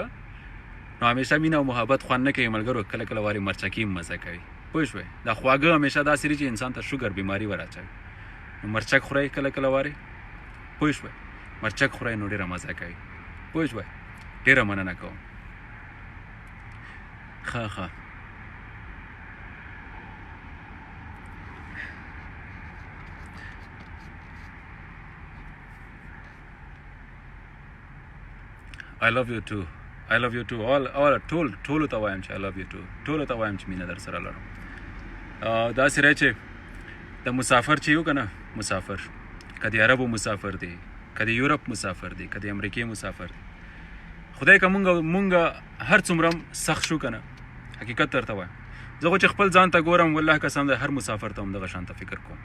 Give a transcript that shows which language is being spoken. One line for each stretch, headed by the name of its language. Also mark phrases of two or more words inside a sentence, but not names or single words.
Pashto: نو همیشه مینه او محبت خوند نه کوي ملګرو، کله وارې مرچکي هم مزه کوي. پوه شوئ؟ دا خواږه همیشه داسې دي چې انسان ته شوګر بیماري ور اچوي. نو مرچک خورئ کله وارې، پوه شوئ؟ مرچک خورئ نو ډېره مزه کوي. پوه شوئ؟ ډېره مننه کوم. ښه
English: I love you too. I love you too.
Pashto: ټولو ته وایم چې
English: I love you too.
Pashto: ټولو ته وایم چې مینه در سره لرم. داسې رایې چې د مسافر چې یو که نه، مسافر که د عربو مسافر دی، که د یورپ مسافر دی، که د امریکې مسافر دی، خدای که مونږ هر څومره سخت شو که نه، حقیقت درته وایم زه خو چې خپل ځان ته ګورم، والله قسم دی هر مسافر ته همدغه شانته فکر کوم.